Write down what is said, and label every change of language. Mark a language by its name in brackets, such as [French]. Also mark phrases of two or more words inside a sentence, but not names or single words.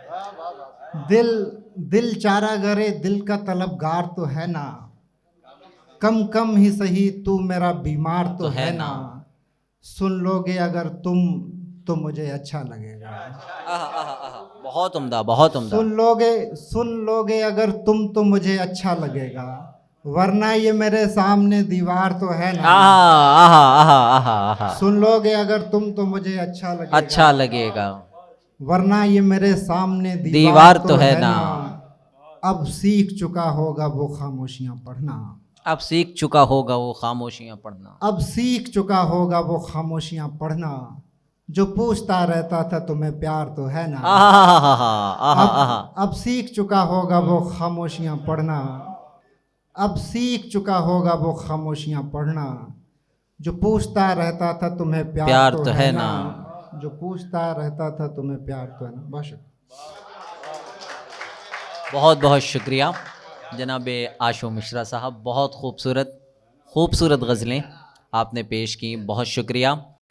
[Hindi] दिल चारा गरे दिल का तलबगार तो है ना, कम कम ही सही तू मेरा बीमार तो है ना। सुन लोगे अगर तुम तो मुझे अच्छा लगेगा। आहा आहा आहा, बहुत उम्दा, बहुत उम्दा। सुन लोगे अगर तुम तो मुझे अच्छा लगेगा, वरना ये मेरे सामने दीवार तो है ना। आहा आहा आहा आहा आहा, सुन लोगे अगर तुम तो मुझे अच्छा लगेगा, वरना ये मेरे सामने दीवार तो है ना। अब सीख चुका होगा वो खामोशियां पढ़ना, अब सीख चुका होगा वो खामोशियां पढ़ना, अब सीख चुका होगा वो खामोशियां पढ़ना, जो पूछता रहता था तुम्हें प्यार तो है ना। आहा आहा आहा, अब सीख चुका होगा वो खामोशियां पढ़ना, अब सीख चुका होगा वो खामोशियां पढ़ना, जो पूछता रहता था तुम्हें प्यार तो है ना, जो पूछता रहता था तुम्हें प्यार तो है ना। बहुत शुक्रिया, बहुत बहुत शुक्रिया जनाब आशू मिश्रा साहब, बहुत खूबसूरत गज़लें आपने पेश की, बहुत शुक्रिया।